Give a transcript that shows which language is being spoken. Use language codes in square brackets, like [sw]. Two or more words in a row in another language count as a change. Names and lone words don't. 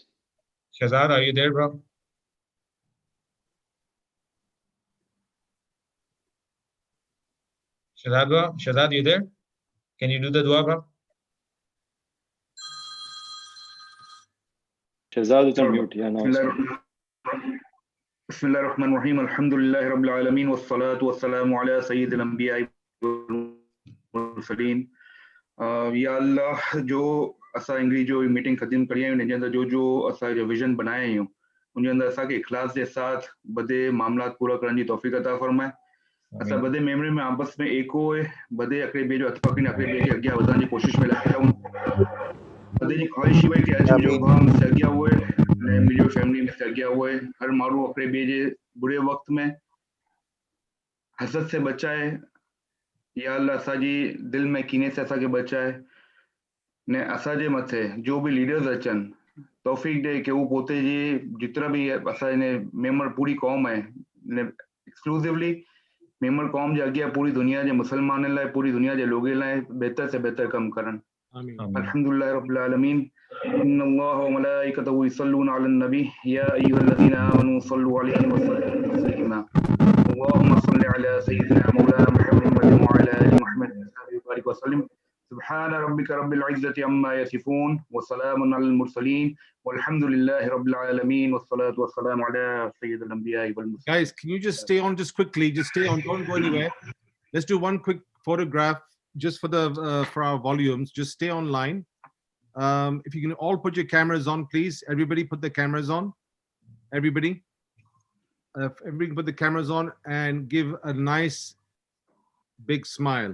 [en] Shahzad, are you there, bro? Shahzad, you there? Can you do the dua, bro? Shahzad is on mute. Yeah, now. [ar] بسم الله الرحمن الرحيم الحمد لله رب العالمين والصلاة والسلام على سيد الأنبياء والمرسلين [sd] या अल्लाह जो असां हिकिड़ी जो मीटिंग ख़त्म करी आहियूं हिन जे अंदरि जो असांजो विजन बनाया आहियूं उन जे अंदरि असांखे इख़लास जे साथ बदे मामलात पूरा करण जी तौफ़ीक़ अता फरमाए असां बदे मेमोरी में आपस में एको बदे हिकिड़े ॿिए जो इत्तफ़ाक़ी हिकिड़े ॿिए खे अॻियां वधण जी कोशिशि में लॻा रहूं बदे जी ख़्वाहिश हुई कि अॼु मुंहिंजो भाउ मूंसे अॻियां हुए ऐं मुंहिंजो फैमिली मूंसे अॻियां हुए हर माण्हू हिकिड़े ॿिए जे बुरे वक़्त में हसद से बचाए या अल्लाह असांजी दिलि में कीने से असांखे बचाए ने असांजे मथे जो भी लीडर्स अचनि तौफ़ीक़ ॾे कि उहो पोते जी जेतिरा बि असांजे मेंबर पूरी क़ौम आहे ने एक्सक्लूसिवली मेंबर क़ौम जे अॻियां पूरी दुनिया जे मुसलमाननि लाइ पूरी दुनिया जे लोगनि लाइ बहितर से बहितर कमु करनि [ar] الحمد لله رب العالمين إن الله وملائكته يصلون على النبي يا أيها الذين آمنوا صلوا عليه وسلموا تسليما اللهم صل على سيدنا مولانا محمد وعلى آل محمد وبارك وسلم سبحان ربك رب العزة عما يصفون وسلام على المرسلين والحمد لله رب العالمين والصلاة والسلام على سيد الأنبياء والمرسلين. [en] Guys, can you just stay on just quickly? Just stay on. Don't go anywhere. Let's do one quick photograph just for the for our volumes. Just stay online. If you can all put your cameras on, please. Everybody put the cameras on. Everybody. if everybody can put the cameras on and give a nice big smile.